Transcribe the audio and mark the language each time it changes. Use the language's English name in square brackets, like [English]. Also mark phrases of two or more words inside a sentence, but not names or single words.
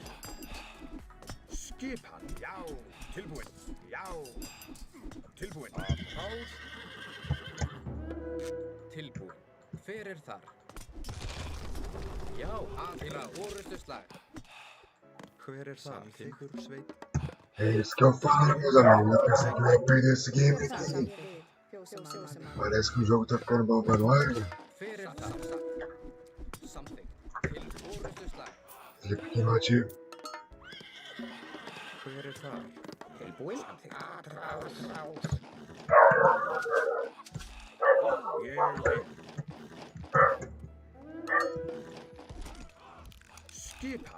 [Icelandic] Skipan. Já. Tilbúin. Já. Tilbúin. Rás. Tilbúin. Fyrir þar. Já. Til orustuslag. Hver er það? Samþykkur sveit. [English] Hey, let's go follow me, galera. [Portuguese] Essa aqui vai perder esse game [Icelandic] Hver er það? [Portuguese] aqui. [Icelandic] Ég vil. Fjósamann. [Portuguese] Parece que o jogo tá ficando bom pra nós, né? [Icelandic] Fyrir það. Samþykkt. Til orustuslag. [Portuguese] Ele é pequenotinho. [Icelandic] Hver er það? Tilbúin. Ég vil. Skipan.